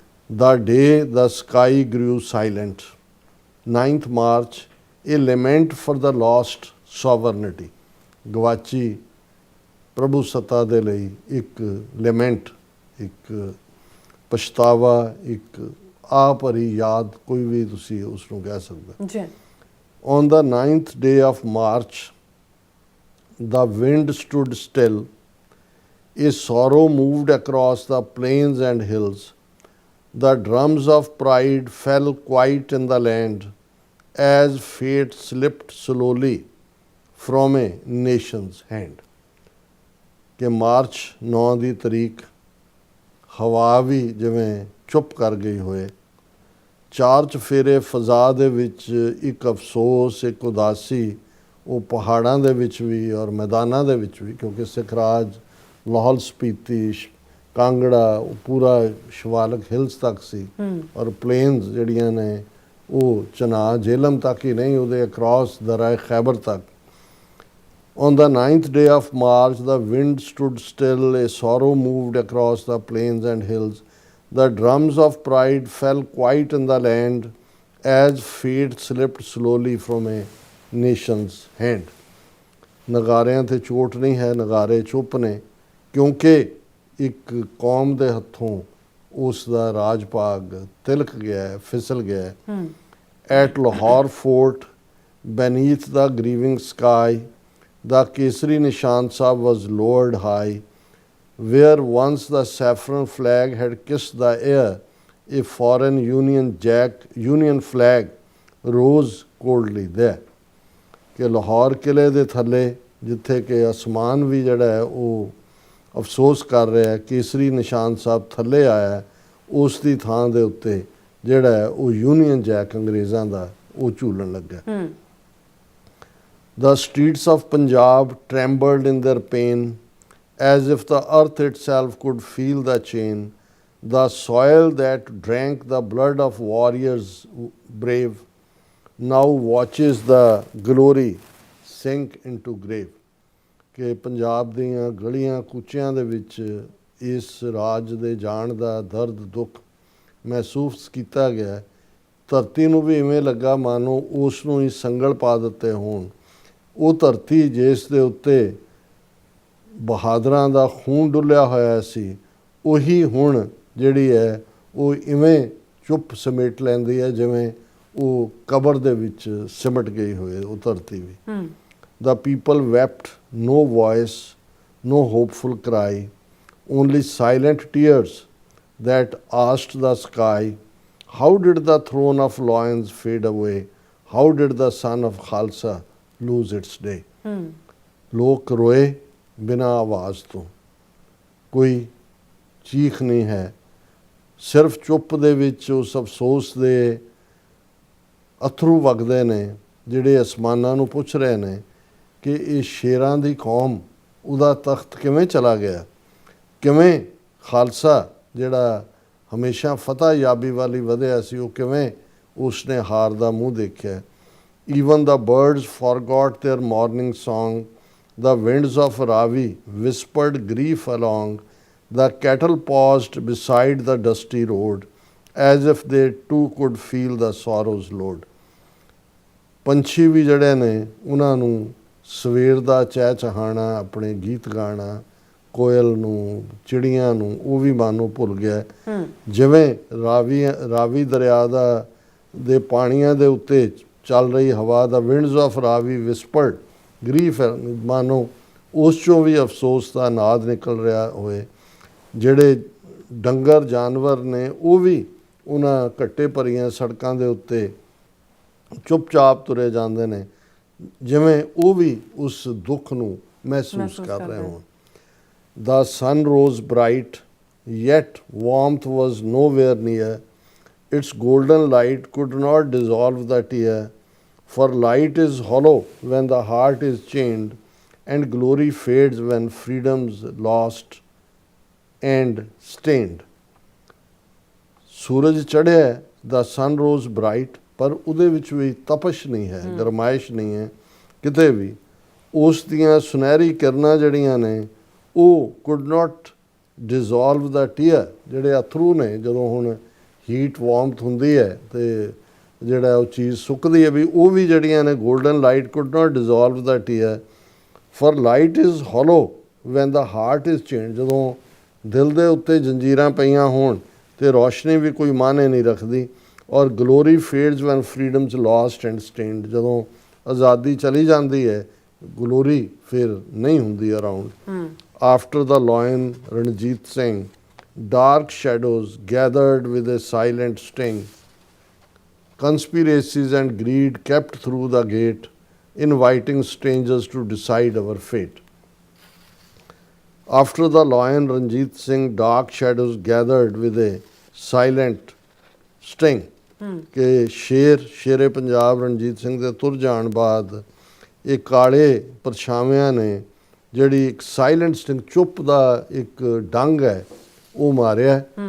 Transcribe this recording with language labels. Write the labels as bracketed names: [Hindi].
[English] the day the sky grew silent [Punjabi] 9th March ਇਹ [English] lament for the lost sovereignty, [Punjabi] ਗਵਾਚੀ ਪ੍ਰਭੂ ਸੱਤਾ ਦੇ ਲਈ ਇੱਕ ਲੈਮੈਂਟ, ਇੱਕ ਪਛਤਾਵਾ, ਇੱਕ ਆ ਭਰੀ ਯਾਦ, ਕੋਈ ਵੀ ਤੁਸੀਂ ਉਸ ਨੂੰ ਕਹਿ ਸਕਦੇ ਜੀ। [English] On the 9th day of March the wind stood still, a sorrow moved across the plains and hills, the drums of pride fell quiet in the land as fate slipped slowly from a nation's hand। [Punjabi] ਕਿ March 9 ਦੀ ਤਰੀਕ ਹਵਾ ਵੀ ਜਿਵੇਂ ਚੁੱਪ ਕਰ ਗਈ ਹੋਏ, ਚਾਰ ਚਫੇਰੇ ਫਜ਼ਾ ਦੇ ਵਿੱਚ ਇੱਕ ਅਫਸੋਸ, ਇੱਕ ਉਦਾਸੀ, ਉਹ ਪਹਾੜਾਂ ਦੇ ਵਿੱਚ ਵੀ ਔਰ ਮੈਦਾਨਾਂ ਦੇ ਵਿੱਚ ਵੀ, ਕਿਉਂਕਿ ਸਿੱਖ ਰਾਜ ਲਾਹੌਲ ਸਪੀਤੀ, ਕਾਂਗੜਾ, ਉਹ ਪੂਰਾ ਸ਼ਿਵਾਲਿਕ ਹਿਲਸ ਤੱਕ ਸੀ ਔਰ ਪਲੇਨਸ ਜਿਹੜੀਆਂ ਨੇ ਉਹ ਚਨਾਹ ਜੇਹਲਮ ਤੱਕ ਹੀ ਨਹੀਂ, ਉਹਦੇ ਅਕ੍ਰੋਸ ਦਰਿਆ ਖੈਬਰ ਤੱਕ। [English] On the 9th day of March, the wind stood still, a sorrow moved across the plains and hills. The drums of pride fell quiet in the land as fate slipped slowly from a nation's hand। [Punjabi] ਨਗਾਰਿਆਂ ਤੇ ਚੋਟ ਨਹੀਂ ਹੈ, ਨਗਾਰੇ ਚੁੱਪ ਨੇ, ਕਿਉਂਕਿ ਇੱਕ ਕੌਮ ਦੇ ਹੱਥੋਂ ਉਸ ਦਾ ਰਾਜ ਭਾਗ ਤਿਲਕ ਗਿਆ ਹੈ, ਫਿਸਲ ਗਿਆ ਹੈ। [English] At Lahore fort, beneath the grieving sky, the Kesari Nishan Sahib was lowered high, where once the saffron flag had kissed the air, a foreign Union flag rose coldly there। [Punjabi] ਕਿ ਲਾਹੌਰ ਕਿਲੇ ਦੇ ਥੱਲੇ ਜਿੱਥੇ ਕਿ ਅਸਮਾਨ ਵੀ ਜਿਹੜਾ ਹੈ ਉਹ ਅਫਸੋਸ ਕਰ ਰਿਹਾ ਹੈ, ਕੇਸਰੀ ਨਿਸ਼ਾਨ ਸਾਹਿਬ ਥੱਲੇ ਆਇਆ, ਉਸ ਦੀ ਥਾਂ ਦੇ ਉੱਤੇ ਜਿਹੜਾ ਹੈ ਉਹ ਯੂਨੀਅਨ ਜੈਕ ਅੰਗਰੇਜ਼ਾਂ ਦਾ ਉਹ ਝੂਲਣ ਲੱਗਾ। [English] The streets of Punjab trembled in their pain, as if the earth itself could feel the chain. The soil that drank the blood of warriors brave now watches the glory sink into grave। [Punjabi] ਕਿ ਪੰਜਾਬ ਦੀਆਂ ਗਲੀਆਂ ਕੂਚਿਆਂ ਦੇ ਵਿੱਚ ਇਸ ਰਾਜ ਦੇ ਜਾਣ ਦਾ ਦਰਦ ਦੁੱਖ ਮਹਿਸੂਸ ਕੀਤਾ ਗਿਆ। ਧਰਤੀ ਨੂੰ ਵੀ ਇਵੇਂ ਲੱਗਾ ਮਾਨੋ ਉਸ ਨੂੰ ਹੀ ਸੰਗਲ ਪਾ ਦਿੱਤੇ ਹੋਣ। ਉਹ ਧਰਤੀ ਜਿਸ ਦੇ ਉੱਤੇ ਬਹਾਦਰਾਂ ਦਾ ਖੂਨ ਡੁੱਲਿਆ ਹੋਇਆ ਸੀ, ਉਹੀ ਹੁਣ ਜਿਹੜੀ ਹੈ ਉਹ ਇਵੇਂ ਚੁੱਪ ਸਮੇਟ ਲੈਂਦੀ ਹੈ ਜਿਵੇਂ ਉਹ ਕਬਰ ਦੇ ਵਿੱਚ ਸਿਮਟ ਗਈ ਹੋਏ ਉਹ ਧਰਤੀ ਵੀ। [English] The people wept, no voice, no hopeful cry, only silent tears that asked the sky, how did the throne of lions fade away? How did the son of Khalsa lose its day? [Punjabi] ਲੋਕ ਰੋਏ ਬਿਨਾਂ ਆਵਾਜ਼ ਤੋਂ, ਕੋਈ ਚੀਖ ਨਹੀਂ ਹੈ, ਸਿਰਫ ਚੁੱਪ ਦੇ ਵਿੱਚ ਉਸ ਅਫਸੋਸ ਦੇ ਅਥਰੂ ਵਗਦੇ ਨੇ ਜਿਹੜੇ ਅਸਮਾਨਾਂ ਨੂੰ ਪੁੱਛ ਰਹੇ ਨੇ ਕਿ ਇਹ ਸ਼ੇਰਾਂ ਦੀ ਕੌਮ ਉਹਦਾ ਤਖਤ ਕਿਵੇਂ ਚਲਾ ਗਿਆ, ਕਿਵੇਂ ਖਾਲਸਾ ਜਿਹੜਾ ਹਮੇਸ਼ਾ ਫਤਹ ਯਾਬੀ ਵਾਲੀ ਵਧਿਆ ਸੀ ਉਹ ਕਿਵੇਂ ਉਸਨੇ ਹਾਰ ਦਾ ਮੂੰਹ ਦੇਖਿਆ। [English] Even the birds forgot their morning song, the winds of Ravi whispered grief along, the cattle paused beside the dusty road, as if they too could feel the sorrow's load. [Punjabi] ਪੰਛੀ ਵੀ ਜਿਹੜੇ ਨੇ ਉਹਨਾਂ ਨੂੰ ਸਵੇਰ ਦਾ ਚਹਿਚਹਾਣਾ, ਆਪਣੇ ਗੀਤ ਗਾਣਾ, ਕੋਇਲ ਨੂੰ, ਚਿੜੀਆਂ ਨੂੰ, ਉਹ ਵੀ ਮਾਨੋ ਭੁੱਲ ਗਿਆ। ਜਿਵੇਂ ਰਾਵੀ ਦਰਿਆ ਦੇ ਪਾਣੀਆਂ ਦੇ ਉੱਤੇ ਚੱਲ ਰਹੀ ਹਵਾ ਦਾ [English] winds of Ravi whispered grief, [Punjabi] ਮਾਨੋ ਉਸ 'ਚੋਂ ਵੀ ਅਫਸੋਸ ਦਾ ਨਾਦ ਨਿਕਲ ਰਿਹਾ ਹੋਏ। ਜਿਹੜੇ ਡੰਗਰ ਜਾਨਵਰ ਨੇ ਉਹ ਵੀ ਉਹਨਾਂ ਘੱਟੇ ਭਰੀਆਂ ਸੜਕਾਂ ਦੇ ਉੱਤੇ ਚੁੱਪਚਾਪ ਤੁਰੇ ਜਾਂਦੇ ਨੇ, ਜਿਵੇਂ ਉਹ ਵੀ ਉਸ ਦੁੱਖ ਨੂੰ ਮਹਿਸੂਸ ਕਰ ਰਹੇ ਹੋਣ। [English] The sun rose bright, yet warmth was nowhere near. Its golden light could not dissolve the tear, for light is hollow when the heart is chained, and glory fades when freedom's lost and stained. [Punjabi] ਸੂਰਜ ਚੜ੍ਹਿਆ, [English] the sun rose bright, [Punjabi] ਪਰ ਉਹਦੇ ਵਿੱਚ ਵੀ ਤਪਸ਼ ਨਹੀਂ ਹੈ, ਗਰਮਾਇਸ਼ ਨਹੀਂ ਹੈ ਕਿਤੇ ਵੀ। ਉਸ ਦੀਆਂ ਸੁਨਹਿਰੀ ਕਿਰਨਾਂ ਜਿਹੜੀਆਂ ਨੇ ਉਹ [English] could not dissolve the tear, [Punjabi] ਜਿਹੜੇ ਅਥਰੂ ਨੇ ਜਦੋਂ ਹੁਣ ਹੀਟ ਵਾਰਮਥ ਹੁੰਦੀ ਹੈ ਅਤੇ ਜਿਹੜਾ ਉਹ ਚੀਜ਼ ਸੁੱਕਦੀ ਹੈ ਵੀ ਉਹ ਵੀ ਜਿਹੜੀਆਂ ਨੇ [English] Golden light could not dissolve the tear, for light is hollow when the heart is change. [Punjabi] ਜਦੋਂ ਦਿਲ ਦੇ ਉੱਤੇ ਜੰਜੀਰਾਂ ਪਈਆਂ ਹੋਣ ਅਤੇ ਰੋਸ਼ਨੀ ਵੀ ਕੋਈ ਮਾਨੇ ਨਹੀਂ ਰੱਖਦੀ। ਔਰ [English] glory fades when freedom's lost and stained, [Punjabi] ਜਦੋਂ ਆਜ਼ਾਦੀ ਚਲੀ ਜਾਂਦੀ ਹੈ ਗਲੋਰੀ ਫਿਰ ਨਹੀਂ ਹੁੰਦੀ around. [English] After the lion Ranjit Singh, dark shadows gathered with a silent sting. Conspiracies and greed kept through the gate, inviting strangers to decide our fate. After the lion Ranjit Singh, dark shadows gathered with a silent sting. [Punjabi] ਕਿ ਸ਼ੇਰੇ ਪੰਜਾਬ ਰਣਜੀਤ ਸਿੰਘ ਦੇ ਤੁਰ ਜਾਣ ਬਾਅਦ ਇਹ ਕਾਲੇ ਪਰਛਾਵਿਆਂ ਨੇ ਜਿਹੜੀ ਇੱਕ [English] silent sting, [Punjabi] ਚੁੱਪ ਦਾ ਇੱਕ ਡੰਗ ਹੈ, ਉਹ ਮਾਰਿਆ।